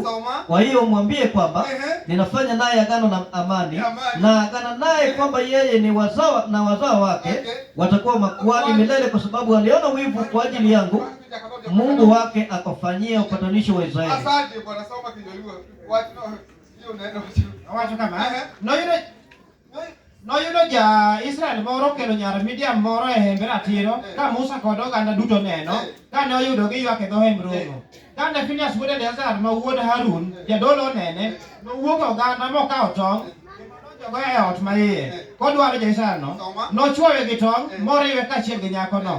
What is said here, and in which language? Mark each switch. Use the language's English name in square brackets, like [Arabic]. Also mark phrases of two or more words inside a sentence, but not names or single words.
[Swahili] Kwa hiyo mwambie kwamba ninafanya naye agano na amani, na agana naye kwamba yeye ni wazao wake watakuwa makuhani milele, kwa sababu aliona wivu kwa ajili yangu. Mungu wake akafanyia upatanisho wa Israeli. Asante Bwana, soma kidogo. Hiyo neno [Luo (Kenya and Tanzania)] wacho kama no yudo ja Israel moro kelo nyar Midian moro e hembe ratiro, ka Musa kod oganda duto neno, kane oyudo giywak e dho hemb romo. Kane Finias wuod Eleazar ma wuod Harun jadolo nene, nowuok oganda mokawo tong' nojogo e ot maiye kodwaro ja-Israel no, nochwowe gi tong' moriwe kaachiel gi nyakono.